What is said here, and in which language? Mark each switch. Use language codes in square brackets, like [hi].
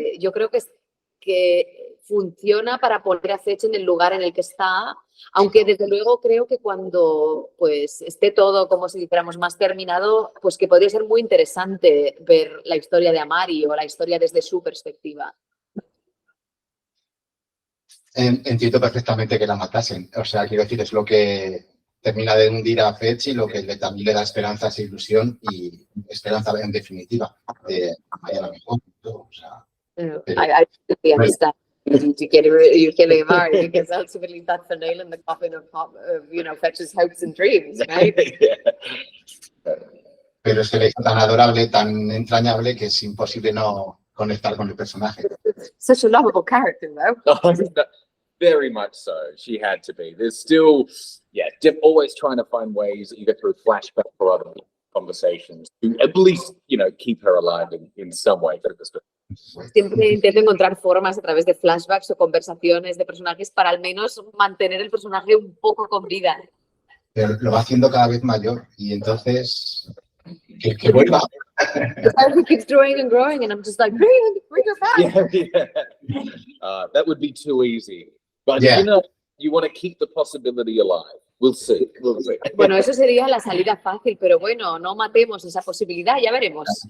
[es] creo que funciona para poner a Fetch en el lugar en el que está, aunque desde luego creo que cuando pues esté todo, como si dijéramos, más terminado, pues que podría ser muy interesante ver la historia de Amari o la historia desde su perspectiva. Entiendo perfectamente que la matasen. O sea, quiero decir, es lo que termina de hundir a Fetch y lo que también le da esperanzas e ilusión y esperanza en definitiva de mañana mejor. O sea, [en] I totally understand. You're killing Amari because ultimately that's the nail in the coffin of Fetch's hopes and dreams, right? [es] Pero es que le hizo tan adorable, tan entrañable que es imposible no conectar con el personaje. [en] Such a lovable character, though. Very much so. She had to be. There's still, always trying to find ways, either through flashback or other conversations, to at least, keep her alive in some way. [es] Siempre intento encontrar formas a través de flashbacks o conversaciones de personajes para al menos mantener el personaje un poco con vida. Pero lo va haciendo cada vez mayor y entonces que vuelva. [en] He keeps growing and growing and I'm just like, bring her back. That would be too easy. But you want to keep the possibility alive. We'll see. [es] Bueno, eso sería la salida fácil, pero bueno, no matemos esa posibilidad, ya veremos.